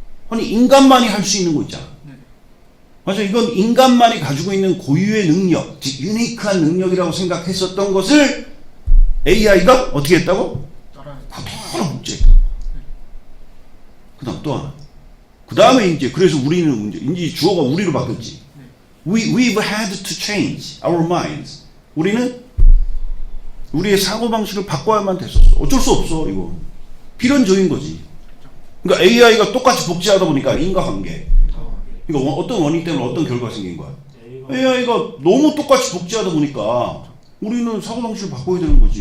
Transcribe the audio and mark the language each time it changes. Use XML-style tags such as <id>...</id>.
<ko>아니 인간만이 할 수 있는 거 있잖아. 맞아, 이건 인간만이 가지고 있는 고유의 능력, 즉 유니크한 능력이라고 생각했었던 것을 AI가 어떻게 했다고? 그대로 복제했다. 그다음 또 하나. 그 다음에 이제 그래서 우리는 이제 주어가 우리로 바뀌었지.</ko> <en>We've had to change our minds.</en> <ko>우리는 우리의 사고방식을 바꿔야만 됐었어. 어쩔 수 없어. 이거 필연적인 거지. 그러니까 AI가 똑같이 복제하다 보니까 인과관계. 그러니까 어떤 원인 때문에 어떤 결과가 생긴 거야. AI가 너무 똑같이 복제하다 보니까 우리는 사고방식을 바꿔야 되는 거지.</ko>